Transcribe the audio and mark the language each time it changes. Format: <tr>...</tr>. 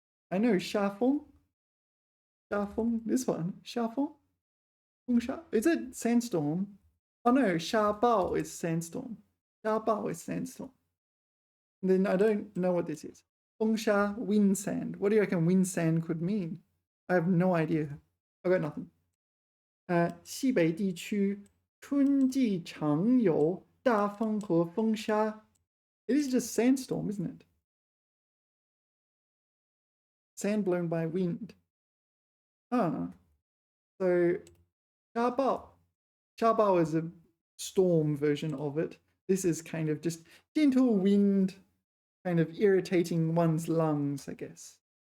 <en>I know 沙风.沙风, this one. 沙风.风沙. Is it sandstorm? Oh no, 沙暴 is sandstorm. 沙暴 is sandstorm. Then I don't know what this is. 风沙 wind sand. What do you reckon wind sand could mean? I have no idea. I got nothing.</en> <zh>西北地区春季常有大风和风沙.</zh> <en>It is just sandstorm, isn't it? Sand blown by wind. So 沙暴. 沙暴 is a storm version of it. This is kind of just gentle wind, kind of irritating one's lungs, I guess.</en>